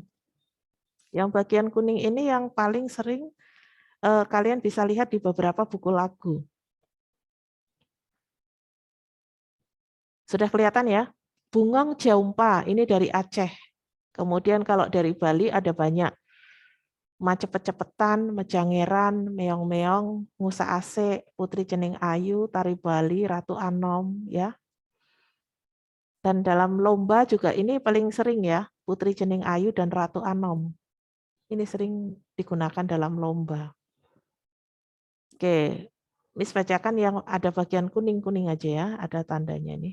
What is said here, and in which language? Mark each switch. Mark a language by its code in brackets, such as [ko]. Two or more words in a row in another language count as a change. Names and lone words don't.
[id] Yang bagian kuning ini yang paling sering kalian bisa lihat di beberapa buku lagu. Sudah kelihatan ya? Bungong Jaumpa, ini dari Aceh. Kemudian kalau dari Bali ada banyak. Macepet-cepetan, Mejangeran, Meong-meong, Musa Ase, Putri Cening Ayu, Tari Bali, Ratu Anom, ya. Dan dalam lomba juga ini paling sering ya, Putri Cening Ayu dan Ratu Anom. Ini sering digunakan dalam lomba. Oke, Miss bacakan yang ada bagian kuning-kuning aja ya, ada tandanya nih.